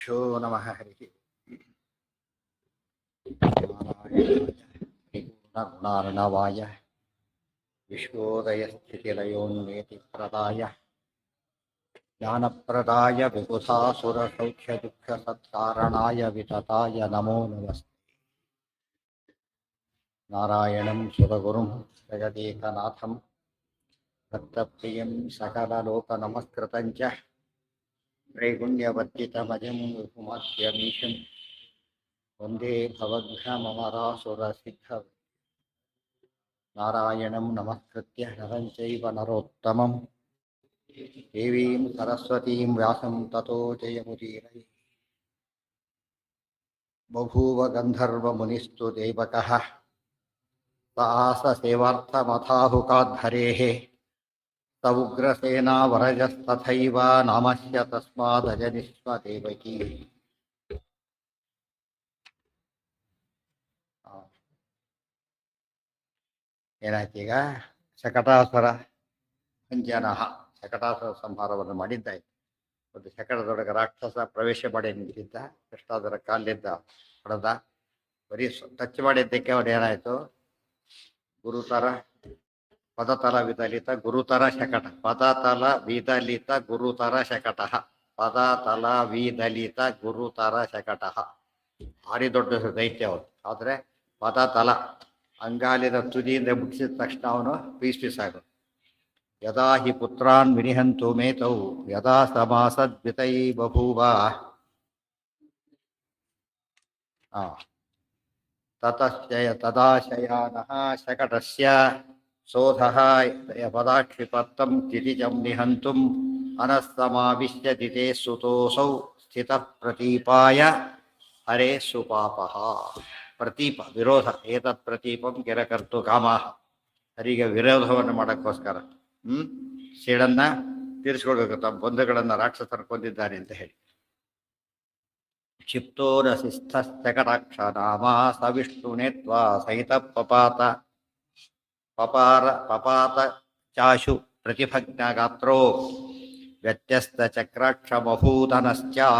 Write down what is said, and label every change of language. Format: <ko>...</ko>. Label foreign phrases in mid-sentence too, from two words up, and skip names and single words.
<sa>ಶೋ ನಮಃ ಹರಿ ಗುಣಾರ್ಣವಾಯ ವಿಶ್ವೋದಯ ಸ್ಥಿತಿಲಯೋನ್ಮೇತಿ ಪ್ರದಾಯ ಜ್ಞಾನಪ್ರದಾಯ ವಿಬುಧಾಸುರ ಸೌಖ್ಯ ದುಃಖ ಸತ್ಕಾರಣಾಯ ವಿತತಾಯ ನಮೋ ನಮಸ್ತೆ. ನಾರಾಯಣಂ ಸುರಗುರುಂ ಜಗದೇಕನಾಥಂ ಭಕ್ತಪ್ರಿಯಂ ಸಕಲಲೋಕನಮಸ್ಕೃತಂ ಚ ತ್ರೈಗುಣ್ಯವರ್ಜಿತಮಜಂ ವಿಭುಮಧ್ಯಮೀಶಂ ವಂದೇ ಭವಘ್ನಮರಾಸುರಸಿದ್ಧ. ನಾರಾಯಣಂ ನಮಸ್ಕೃತ್ಯ ನರಂ ಚೈವ ನರೋತ್ತಮಂ ದೇವೀಂ ಸರಸ್ವತೀಂ ವ್ಯಾಸಂ ತತೋ ಜಯಮುದೀರಯೇ. ಬಭೂವ ಗಂಧರ್ವಮುನಿಸ್ತು ದೇವಕಃ ಸಾಸ ಸೇವಾರ್ಥಮಥಾಹುಕಾದ್ಧರೇಃ ಸ ಉಗ್ರಸೇನಾ ವರಜಸ್ತಥೈವ ನಾಮಸ್ಯ ತಸ್ಮಾದಜನಿಸ್ವ ದೇವಕೀ.</sa> <kn>ಏನಾಯ್ತೀಗ?</kn> <sa>ಶಕಟಾಸುರ ಭಂಜನಃ,</sa> <kn>ಶಕಟಾಸುರ ಸಂಹಾರವನ್ನು ಮಾಡಿದ್ದಾಯ್ತು. ಒಂದು ಶಕಟದೊಳಗೆ ರಾಕ್ಷಸ ಪ್ರವೇಶ ಮಾಡಿ ನಿಂತಿದ್ದ, ಕೃಷ್ಣಾದರ ಕಾಲಿದ್ದ ಹೊಡೆದ. ಬರೀ ಟಚ್ ಮಾಡಿದ್ದಕ್ಕೆ ಅವನು ಏನಾಯ್ತು?</kn> <sa>ಗುರುತರ ಪದತಲ ವಿದಲಿತ ಗುರುತರ ಶಕಟ, ಪದತಲ ವಿದಲಿತ ಗುರುತರ ಶಕಟ, ಪದತಲ ವಿದಲಿತ ಗುರುತರ ಶಕಟ.</sa> <kn>ಭಾರಿ ದೊಡ್ಡ ದೈತ್ಯ ಅವನು. ಆದರೆ ಪದತಲ ಅಂಗಾಲಿನ ತುದಿಯಿಂದ ಮುಗಿಸಿದ ತಕ್ಷಣ ಅವನು ಪೀಸ್ ಆಗೋದು.</kn> <sa>ಯದಾ ಹಿ ಪುತ್ರಾನ್ ವಿನಿಹಂತು ಮೇತೌ ಯದಾ ಸಮಾಸದ್ವಿತೈ ಬಭೂವ ತದಾಶಯಾನಃ ಶಕಟಸ್ಯ ಸೋಧಃ ಪದಾಕ್ಷಿಪತ್ತಂ ತಿರಿಜಂ ನಿಹಂತುಂ ಅನಸ್ತಮಾವಿಶ್ಯ ದಿತೆ ಸುತೋಸೌ ಸ್ಥಿತಃ ಪ್ರತೀಪಾಯ ಹರೇ ಸುಪಾಪಃ. ಪ್ರತೀಪ ವಿರೋಧ, ಏತತ್ ಪ್ರತೀಪಂ ಗಿರಕರ್ತು ಕಾಮಃ.</sa> <kn>ಹರಿಗೆ ವಿರೋಧವನ್ನು ಮಾಡೋಕ್ಕೋಸ್ಕರ ಸೇಡನ್ನ ತೀರಿಸ್ಕೊಳ್ಬೇಕು, ತಮ್ಮ ಬಂಧುಗಳನ್ನು ರಾಕ್ಷಸರು ಕೊಂದಿದ್ದಾನೆ ಅಂತ ಹೇಳಿ.</kn> <sa>ಕ್ಷಿಪ್ತೋ ರಸಿಸ್ಥಕಟಾಕ್ಷ ನಾಮ ಸವಿಷ್ಣುನೇತ್ವಾ ಸಹಿತ ಪಪಾತ ಚಾಶು ಪ್ರತಿಭಗ್ನ ಗಾತ್ರೋ ವ್ಯತ್ಯಸ್ತ ಚಕ್ರಾಕ್ಷಮಭೂತನಶ್ಚ.</sa>